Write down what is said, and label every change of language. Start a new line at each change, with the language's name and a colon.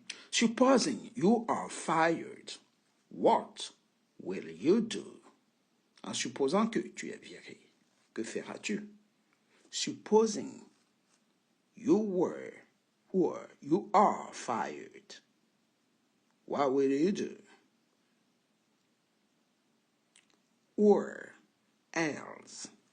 English: Supposing you are fired, what will you do?
French: En supposant que tu es viré, que feras-tu?
English: Supposing you were or you are fired, what will you do? Or else.